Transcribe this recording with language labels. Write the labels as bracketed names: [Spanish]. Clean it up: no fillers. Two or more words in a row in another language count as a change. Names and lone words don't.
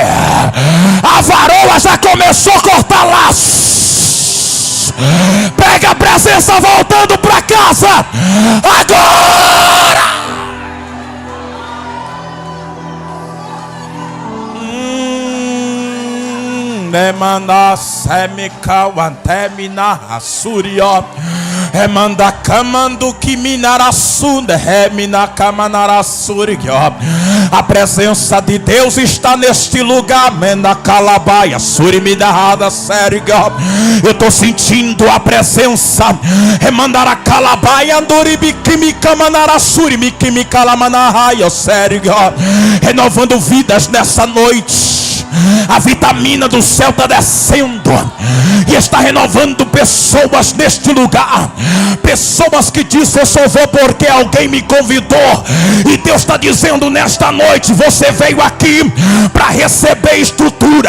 [Portuguese] A varoa já começou a cortar laços. Pega a presença voltando para casa. Agora! Demanda semical anteminaasurio. Remanda camando que minarasunde remina camanarasurio. A presença de Deus está neste lugar. Menda calabaia surimidahada sério. Eu estou sentindo a presença. Remandara calabaia anduribikimi camanarasuri mikimi calamanaraia sério. Renovando vidas nessa noite. A vitamina do céu está descendo e está renovando pessoas neste lugar. Pessoas que dizem: eu só vou porque alguém me convidou. E Deus está dizendo nesta noite: você veio aqui para receber estrutura.